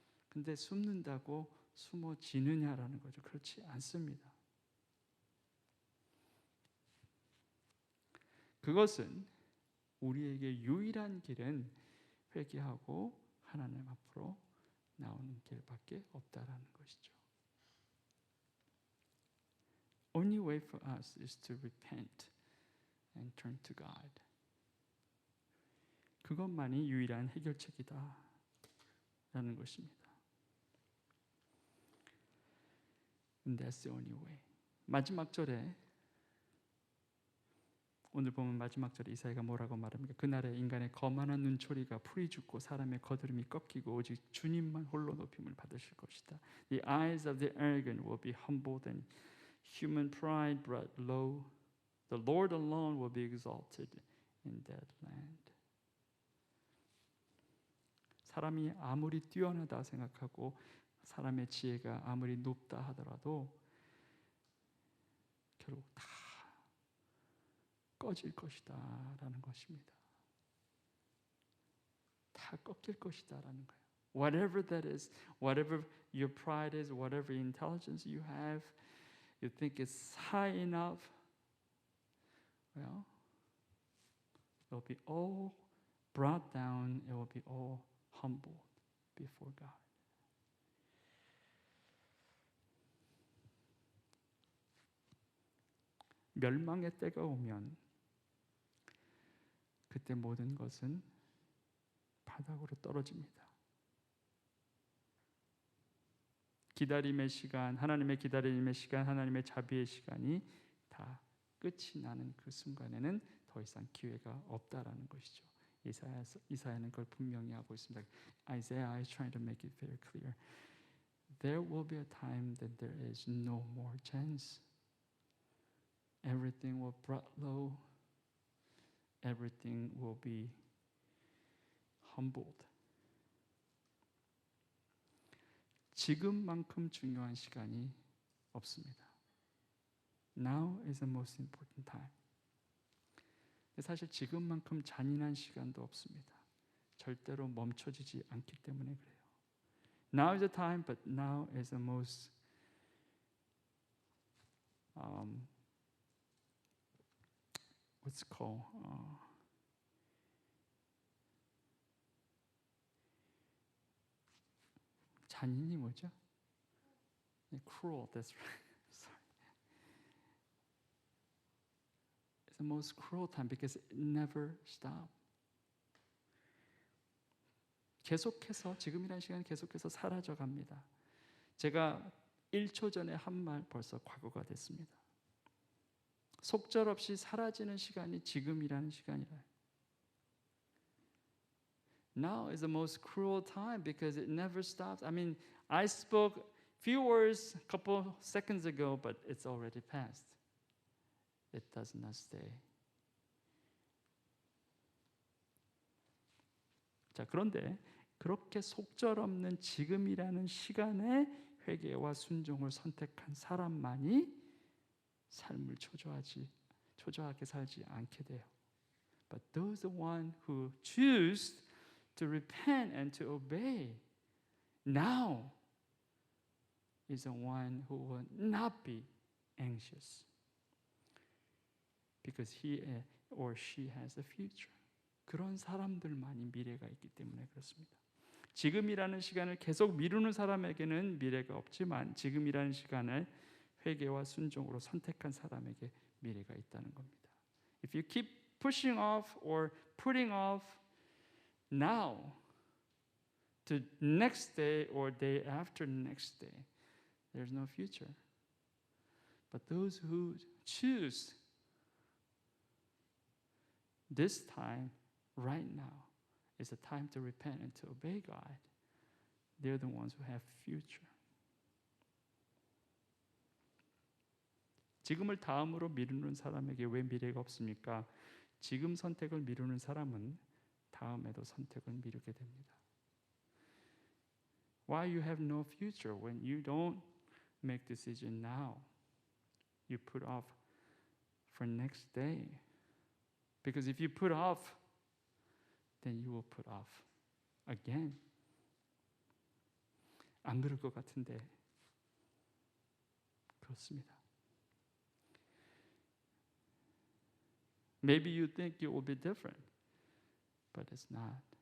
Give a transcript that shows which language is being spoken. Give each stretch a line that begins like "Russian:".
Korean: 근데 숨는다고 숨어지느냐라는 거죠. 그렇지 않습니다. 그것은 우리에게 유일한 길은 회개하고 하나님 앞으로 나오는 길밖에 없다라는 것이죠.
English: Only way for us is to repent and turn to God.
Korean: 그것만이 유일한 해결책이다 라는 것입니다.
English: And that's the only way.
Korean: 마지막 절에 오늘 보면 마지막 절에 이사야가 뭐라고 말합니까? 그날에 인간의 거만한 눈초리가 풀이 죽고 사람의 거드름이 꺾이고 오직 주님만 홀로 높임을 받으실 것이다.
English: The eyes of the arrogant will be humbled and human pride brought low. The Lord alone will be exalted in that land.
Korean: 사람이 아무리 뛰어나다 생각하고 사람의 지혜가 아무리 높다 하더라도 결국 다 꺼질 것이다 라는 것입니다. 다 꺾일 것이다 라는 거예요.
English: Whatever that is, whatever your pride is, whatever intelligence you have, you think it's high enough, well, it will be all brought down, it will be all humbled before God.
Korean: 멸망의 때가 오면 그때 모든 것은 바닥으로 떨어집니다. 기다림의 시간, 하나님의 기다림의 시간, 하나님의 자비의 시간이 다 끝이 나는 그 순간에는 더 이상 기회가 없다라는 것이죠. 이사야는 그걸 분명히 하고 있습니다.
English: Isaiah is trying to make it very clear. There will be a time that there is no more chance. Everything will brought low. everything will be humbled.
Korean: 지금만큼 중요한 시간이 없습니다.
English: Now is the most important time.
Korean: 사실 지금만큼 잔인한 시간도 없습니다. 절대로 멈춰지지 않기 때문에 그래요.
English: Now is the time, but now is the most what's called
Korean: 잔인이 뭐죠?
English: Cruel. That's right. Sorry. It's the most cruel time because it never stops.
Korean: 계속해서 지금이라는 시간이 계속해서 사라져 갑니다. 제가 1초 전에 한 말 벌써 과거가 됐습니다. 속절없이 사라지는 시간이 지금이라는 시간이라.
English: Now is the most cruel time because it never stops. I mean, I spoke few words a couple seconds ago, but it's already passed. It does not stay.
Korean: 자, 그런데 그렇게 속절없는 지금이라는 시간에 회개와 순종을 선택한 사람만이 삶을 초조하게 살지 않게 돼요.
English: But those the one who choose to repent and to obey now is the one who will not be anxious because he or she has a future.
Korean: 그런 사람들만이 미래가 있기 때문에 그렇습니다. 지금이라는 시간을 계속 미루는 사람에게는 미래가 없지만 지금이라는 시간을 회개와 순종으로 선택한 사람에게 미래가 있다는 겁니다.
English: If you keep pushing off or putting off now to next day or day after next day, there's no future. But those who choose this time right now is a time to repent and to obey God. They're the ones who have future.
Korean: 지금을 다음으로 미루는 사람에게 왜 미래가 없습니까? 지금 선택을 미루는 사람은 다음에도 선택을 미루게 됩니다.
English: Why you have no future when you don't make decision now? You put off for next day. Because if you put off, then you will put off again.
Korean: 안 그럴 것 같은데 그렇습니다.
English: Maybe you think it will be different, but it's not.